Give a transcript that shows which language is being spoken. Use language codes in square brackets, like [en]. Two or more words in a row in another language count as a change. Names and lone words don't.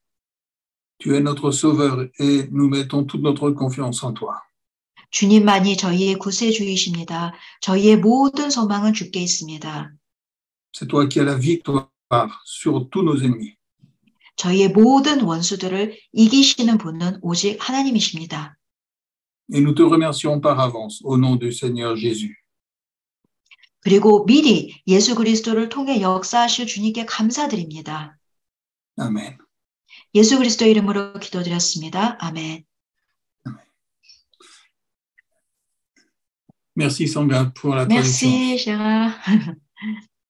[fr] Tu es notre sauveur et nous mettons toute notre confiance en toi. [ko] 주님만이 저희의 구세주이십니다. 저희의 모든 소망은 주께 있습니다. [fr] C'est toi qui as la victoire sur tous nos ennemis. [ko] 저희의 모든 원수들을 이기시는 분은 오직 하나님이십니다. [fr] Et nous te remercions par avance au nom du Seigneur Jésus. [ko] 그리고 미리 예수 그리스도를 통해 역사하실 주님께 감사드립니다. [fr] Amen. [ko] 예수 그리스도 이름으로 기도드렸습니다. 아멘. [fr] Merci Sangha pour la traduction. Merci, Gérard.